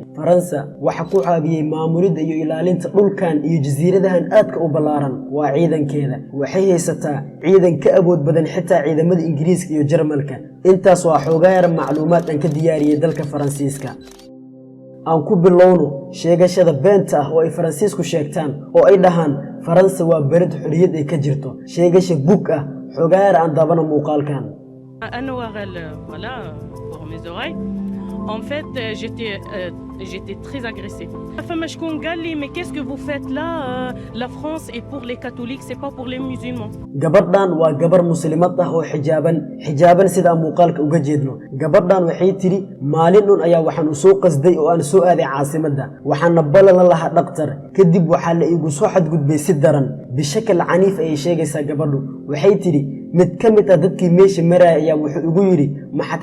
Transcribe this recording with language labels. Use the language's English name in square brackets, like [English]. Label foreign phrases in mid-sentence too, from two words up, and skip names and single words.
[Somali] Faransa waxa ku caabiyay maamulida iyo ilaalinta dhulkan iyo jasiiradahan aadka u balaaran waa ciidankeeda waxay haysataa ciidan ka awood badan xitaa ciidamada Ingiriiska iyo Jarmalka intaas waa xoogaa yar macluumaad aan ka diyaariyay dalka Faransiiska aan ku bilowno sheegashada beenta ah oo ay Faransiisku sheegtaan oo ay dhahaan Faransa waa balad xorriyad ay ka jirto sheegasha book ah xogaar aan daabana muuqaalkan [French] voilà pour mes oreilles en fait j'étais très agressée mais qu'est-ce que vous faites là la France est pour les catholiques c'est pas pour les musulmans [Somali] gabadhan waa gabar muslimad ah oo xijaaban sida muuqaalka uga jeedno gabadhan waxay tiri maalin ayaa waxaan u soo qasday oo aan soo aaday caasimadda waxaan ballan lahaa dhaqtar kadib waxa la igu soo xadgudbay si daran bishakal caniif ay sheegaysaa gabadhu waxay tiri mid ka mid ah dadkii meesha maray ayaa wuxuu ugu yiri maxad